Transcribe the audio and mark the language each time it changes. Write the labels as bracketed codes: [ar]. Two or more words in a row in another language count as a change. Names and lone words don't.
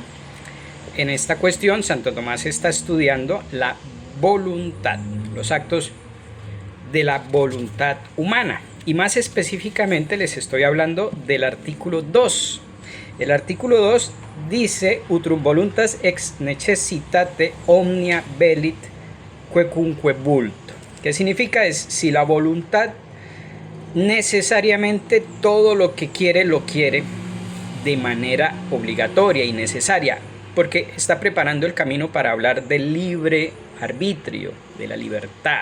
[es] En esta cuestión, Santo Tomás está estudiando la voluntad, los actos de la voluntad humana. Y más específicamente les estoy hablando del artículo 2. El artículo 2 dice: [la] Utrum voluntas ex necessitate omnia velit quecunque vult. [es] ¿Qué significa? Es si la voluntad necesariamente todo lo que quiere lo quiere de manera obligatoria y necesaria, porque está preparando el camino para hablar del libre arbitrio, de la libertad.